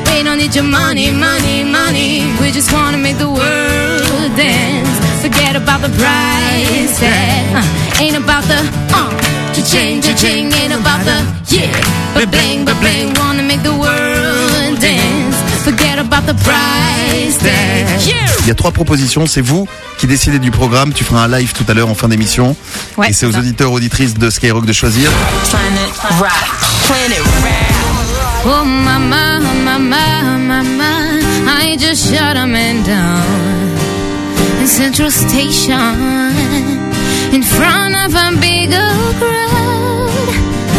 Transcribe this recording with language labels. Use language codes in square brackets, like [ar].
[en] We don't need your money, money, money. We just want to make the world dance. Forget about the price tag. Ain't about the cha-ching, cha-ching. Ain't about the ba-bling, ba-bling. Want to make the world dance. Forget about the price tag. [fr] Il y a trois propositions, c'est vous qui décidez du programme. Tu feras un live tout à l'heure en fin d'émission. Ouais, et c'est aux auditeurs, auditrices de Skyrock de choisir. Planet rap. [en] Oh mama, mama, mama, I just shut a man down in Central Station in front of a bigger crowd.